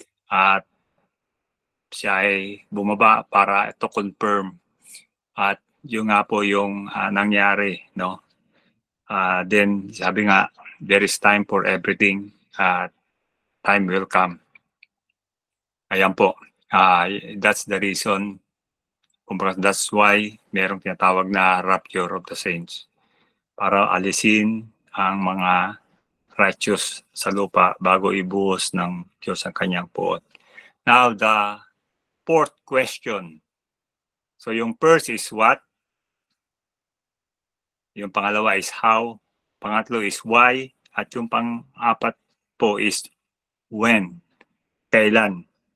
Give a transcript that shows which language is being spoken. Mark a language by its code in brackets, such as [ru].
[tl] At siya ay bumaba para [en] to confirm. [tl] At yung nga po yung nangyari, no? [en] Then [tl] sabi nga, [en] there is time for everything. Time will come. [tl] Ayan po. [en] That's the reason. That's why [tl] merong tinatawag na [en] rapture of the saints. [tl] Para alisin ang mga righteous sa lupa bago ibuhos ng Diyos ang kanyang puot. [en] Now, the fourth question. So, yung first is what? [tl] Yung pangalawa is how. Pangatlo is why. At yung pang-apat po is when. Kailan.